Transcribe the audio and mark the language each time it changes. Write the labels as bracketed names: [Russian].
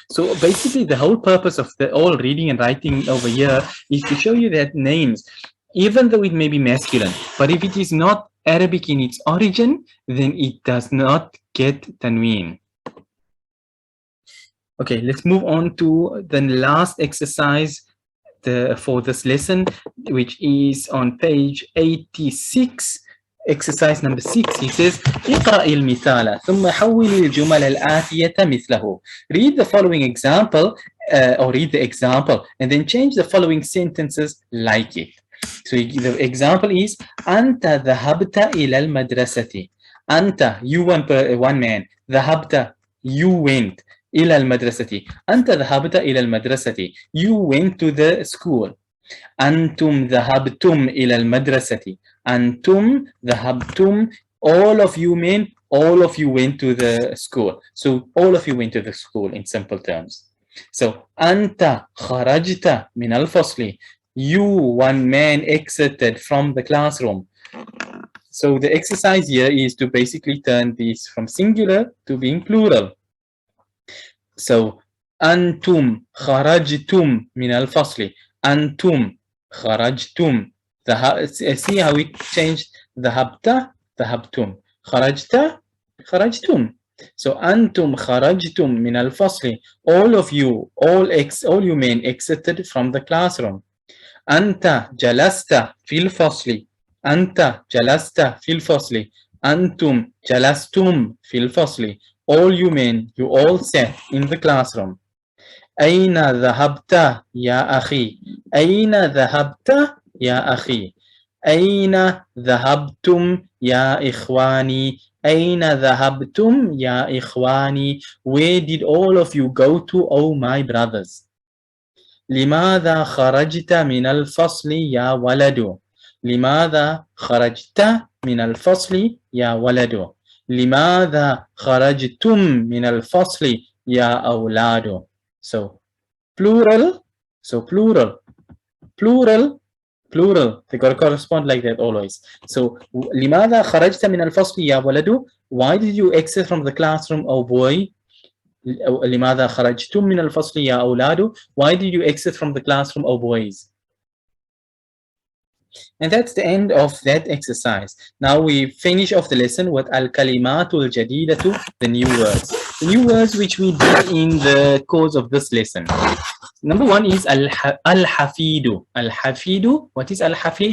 [English] So basically, the whole purpose of the all reading and writing over here is to show you that names, even though it may be masculine, but if it is not Arabic in its origin, then it does not get tanween. Okay, let's move on to the last exercise for this lesson, which is on page 86, exercise number 6. He says, [Arabic] اقرأ المثال ثم حول الجمل الآتية مثله. [English] Read the following example, or read the example, and then change the following sentences like it. So the example is, [Arabic] أنت ذهبت إلى المدرسة. [English] أنت, you one man. ذهبت, you went. [Arabic] إلى المدرسة. أنت ذهبت إلى المدرسة. [English] You went to the school. [Arabic] أنتم ذهبتم إلى المدرسة. أنتم ذهبتم. [English] All of you men, all of you went to the school. So all of you went to the school in simple terms. [Arabic] So أنت خرجت من الفصل. [English] You, one man, exited from the classroom. So the exercise here is to basically turn these from singular to being plural. [Arabic] So, أنتم خرجتم من الفصل. أنتم خرجتم. [English] See how we changed ذهبت, ذهبتم. [Arabic] خرجت, خرجتم. So, أنتم خرجتم من الفصل. [English] All of you, all you men exited from the classroom. [Arabic] أنت جلست في الفصل. أنت جلست في الفصل. أنتم جلستم في الفصل. [English] All you men, you all sat in the classroom. [Arabic] أين ذهبت يا أخي. أين ذهبت يا أخي. أين ذهبتم يا إخواني. أين ذهبتم يا إخواني. [English] Where did all of you go to, oh my brothers. [Arabic] لماذا خرجت من الفصل يا ولد. لماذا خرجت من الفصل يا ولد؟ لماذا خرجتم من الفصل يا أولاد? [English] So plural, plural, they got to correspond like that always. [Arabic] So لماذا خرجت من الفصل يا ولد? [English] Why did you exit from the classroom, oh boy? [Arabic] لماذا خرجتم من الفصل يا أولاد? [English] Why did you exit from the classroom, oh boys? And that's the end of that exercise. Now we finish off the lesson with al-kalimatul jadidatu, the new words. The new words which we did in the course of this lesson. Number one is al-hafidu. Al-hafidu, what is al-hafid?